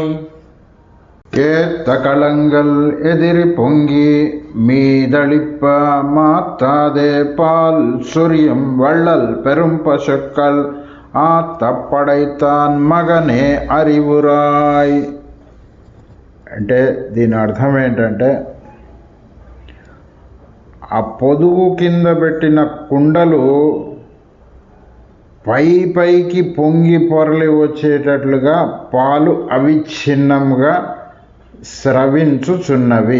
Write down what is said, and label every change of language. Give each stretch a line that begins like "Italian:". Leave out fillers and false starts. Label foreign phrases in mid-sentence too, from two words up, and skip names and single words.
Tamil: ஏத்த களங்கள் எதிரி பொங்கி மீதளிப்ப மாத்தாதே பால் சொரியும் வள்ளல் பெரும் பசுக்கள் ஆற்றப்படைத்தான் மகனே அறிவுறாய்.
Telugu: అంటే దీని అర్థం ఏంటంటే, ఆ పొదుగు కింద పెట్టిన కుండలు పైకి పొంగి పొరలి వచ్చేటట్లుగా పాలు అవిచ్ఛిన్నంగా స్రవించుచున్నవి.